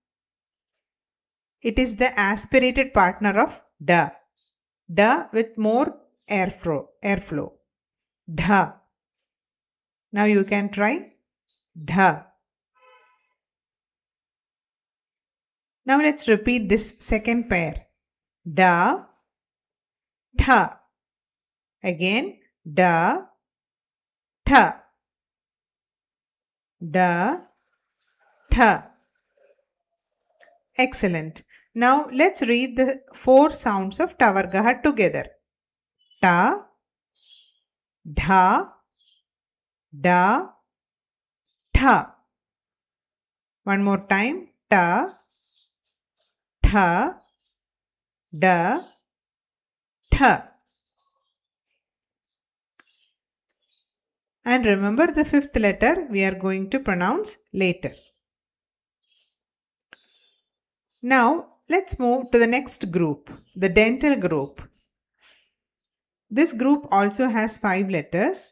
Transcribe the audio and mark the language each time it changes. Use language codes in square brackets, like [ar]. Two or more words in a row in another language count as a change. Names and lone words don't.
[en] It is the aspirated partner of da. Da with more airflow. Dha. Now you can try. Dha. Now let's repeat this second pair. Da. Tha. Again. Da. Tha. Da. Tha. Excellent. Now let's read the 4 sounds of tavargaha together. Ta. Dha. Da. Tha. One more time. Ta. Tha. Da. Tha. And remember the 5th letter we are going to pronounce later. Now let's move to the next group, the dental group. This group also has 5 letters.